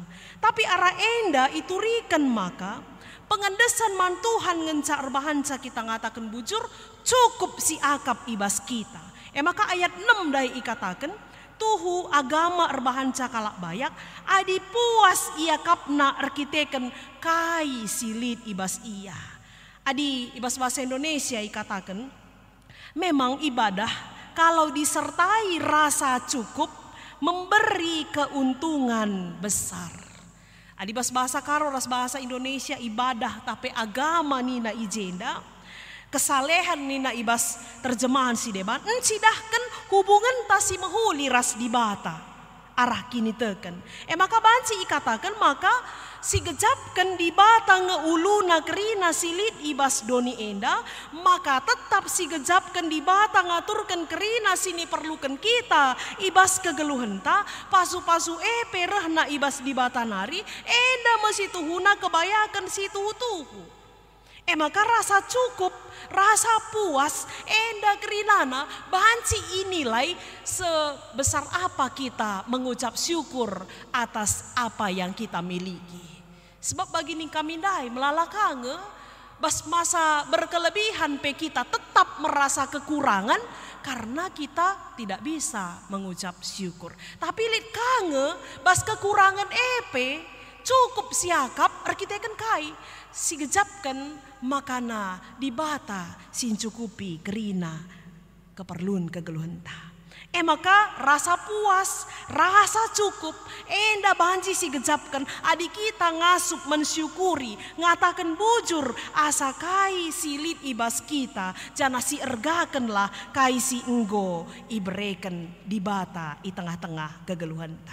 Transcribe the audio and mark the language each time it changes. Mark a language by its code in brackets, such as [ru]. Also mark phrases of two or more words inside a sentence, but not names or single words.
[btx] Tapi arah enda iturikan maka pengendesan man Tuhan ngenca erbahanca kita ngatakan bujur cukup si akap ibas kita. Maka ayat 6 dai ikatakan tuhu agama erbahanca kalak bayak adi puas ia kapna arkiteken kai silit ibas ia. [id] Adi ibas bahasa Indonesia ikatakan memang ibadah kalau disertai rasa cukup memberi keuntungan besar. [btx] Adibas bahasa karo ras bahasa Indonesia ibadah tapi agama nina ijenda kesalehan nina ibas terjemahan si deban encidahkan hubungan tasi mahuli ras dibata arah kini teken. Maka banci ikatakan maka si gejapkan di bata ngeuluna kerina silit ibas doni enda maka tetap si gejapkan di bata ngaturkan kerina sini perlukan kita ibas kegeluhan ta pasu-pasu perehna ibas di bata nari enda masih tuhuna kebayakan si tuhu-tuhu. [id] Maka rasa cukup, rasa puas, [btx] enda kerinana, banci inilai [id] sebesar apa kita mengucap syukur atas apa yang kita miliki. [btx] Sebab bagi kami dai melalakange, bas masa berkelebihan pe [id] kita tetap merasa kekurangan karena kita tidak bisa mengucap syukur. [btx] Tapi lit kange, bas kekurangan cukup siakap arkiteken kai si gejapkan makana dibata sin cukupi kerina keperluan kegeluhan ta. Maka rasa puas, rasa cukup enda banci si gejapkan adik kita ngasup mensyukuri ngatakan bujur asa kai silit ibas kita jana si ergakenlah kai si enggo ibereken dibata di tengah-tengah kegeluhan ta.